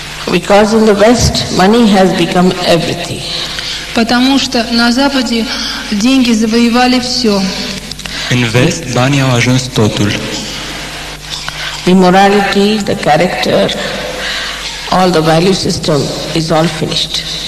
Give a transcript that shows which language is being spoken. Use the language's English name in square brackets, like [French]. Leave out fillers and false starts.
[English] Because in the West, money has become everything. [Russian] Потому что на Западе деньги завоевали все. [Romanian] În vest, banii au ajuns totul. [English] The morality, the character, all the value system is all finished.